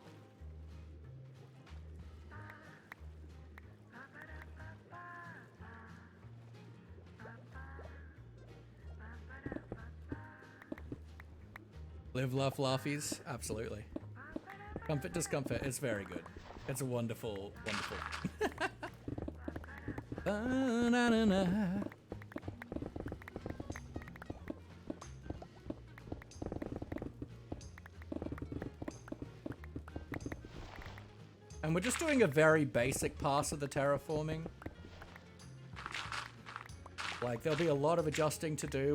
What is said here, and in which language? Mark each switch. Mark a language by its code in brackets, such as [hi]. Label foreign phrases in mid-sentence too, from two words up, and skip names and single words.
[en] Live, laugh, laughies? Absolutely. Comfort, discomfort. It's very good. It's a wonderful, wonderful. Ba-na-na-na. And we're just doing a very basic pass of the terraforming. Like, there'll be a lot of adjusting to do.